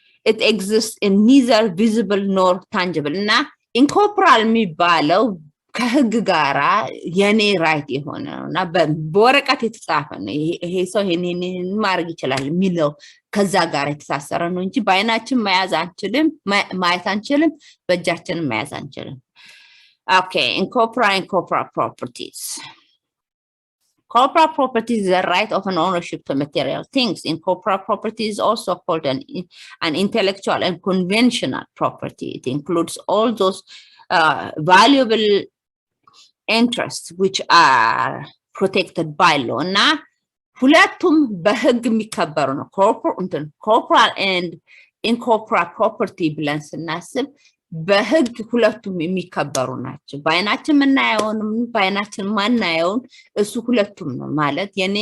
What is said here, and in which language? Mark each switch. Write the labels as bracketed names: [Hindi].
[English] it exists in neither visible nor tangible [Amharic] እና incorporeal የሚባለው ከህግ ጋራ የኔ ራይት የሆነና በወረቀት የተጻፈ ነው ይሄ ሰው ይሄንን ማድረግ ይችላል የሚለው ከዛ ጋር የተሳሰረ ነው እንጂ በአይናችን መያዝ አንችልም ማየት አንችልም በእጃችን መያዝ አንችልም [English] okay incorporate properties Corporate property is the right of an ownership to material things. Incorporate property is also called an intellectual and conventional property. It includes all those valuable interests which are protected by law. [Amharic] Now, ሁለቱም በህግ የሚከበሩ ነው [English] corporate and incorporate property [Amharic] ብለን ስናስብ በህግ ሁለቱም የሚከበሩ ናቸው ባይናችን ምናየውንም ባይናችን ማናየውን እሱ ሁለቱም ነው ማለት